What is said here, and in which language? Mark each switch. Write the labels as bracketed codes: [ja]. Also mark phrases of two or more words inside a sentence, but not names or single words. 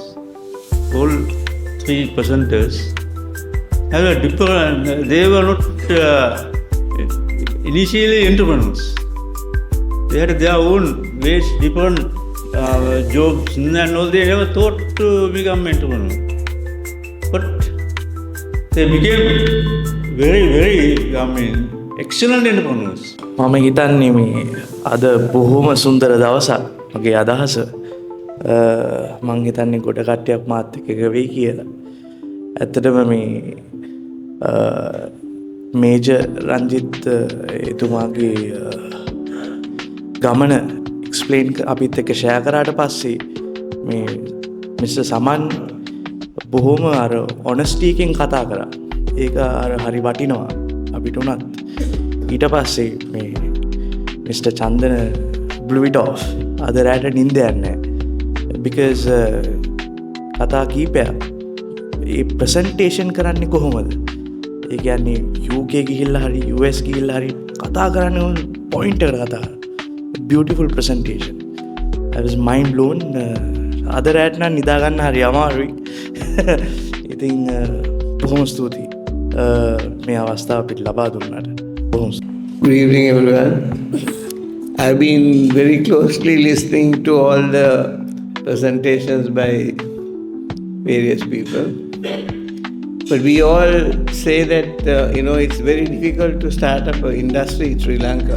[en] All three presenters have a different, they were not initially entrepreneurs. They had their own ways, different jobs, and all. They never thought to become entrepreneurs. But they became very, excellent entrepreneurs. [si] මම හිතන්නේ මේ අද බොහොම සුන්දර දවසක් මගේ අදහස මම හිතන්නේ ගොඩ කට්ටියක් මාත් එක්ක එක වෙයි කියලා. ඇත්තටම මේ මේජර් රංජිත් එතුමාගේ ගමන එක්ස්ප්ලේන් අපිත් එක්ක ෂෙයා කරාට පස්සේ මේ මිස්ටර් සමන් බොහොම අර ඔනස්ටි එකෙන් කතා කරා. ඒක අර හරි වටිනවා අපිට උනත්. ඊට පස්සේ මේ මිස්ටර් චන්දන [en] blew it off. [si] අද රැට නිින්ද යන්නේ because කතා කීපයක් ඒ ප්‍රසන්ටේෂන් කරන්නේ කොහොමද? ඒ කියන්නේ UK ගිහිල්ලා හරි US ගිහිල්ලා හරි කතා කරන්නේ පොයින්ට් එකට කතා. [en] Beautiful presentation. I was mind blown. [si] අද රැට නම් නිදා ගන්න හරි අමාරුයි. ඉතින් බොහොම ස්තුතියි මේ අවස්ථාව අපිට ලබා දුන්නාට. [en] Good evening, everyone. I've been very closely listening to all the presentations by various people. But we all say that, it's very difficult to start up an industry in Sri Lanka.